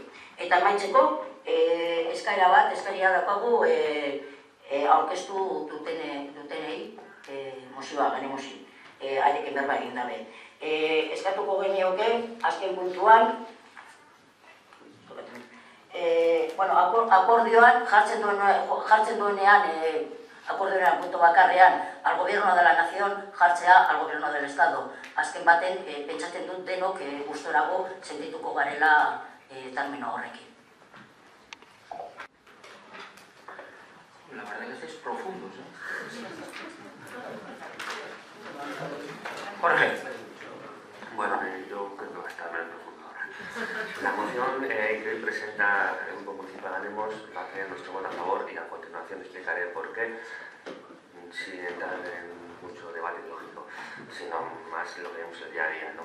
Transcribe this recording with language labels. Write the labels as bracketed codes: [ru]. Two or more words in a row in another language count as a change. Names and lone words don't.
[eu] Eta maitzeko, eskaria dakagu aurkeztu dutenei, mozioa, gane mozio, haiekin berba egin dabe. Eskatuko genioke, azken puntuan, akordioan jartzen duenean akordioaren puntu bakarrean [es] al gobierno de la nación [eu] jartzea [es] al gobierno del estado. [eu] Azken baten, pentsatzen dut denok gustorago sentituko garela termino horrekin. [es] La verdad que estáis profundos, Jorge. Bueno, yo creo que va a estar menos profundo ahora. La moción que hoy presenta el Grupo Municipal Ganemos va a tener nuestro voto a favor y a continuación explicaré por qué, sin entrar en mucho debate lógico, sino más lo que vemos el día a día, ¿no?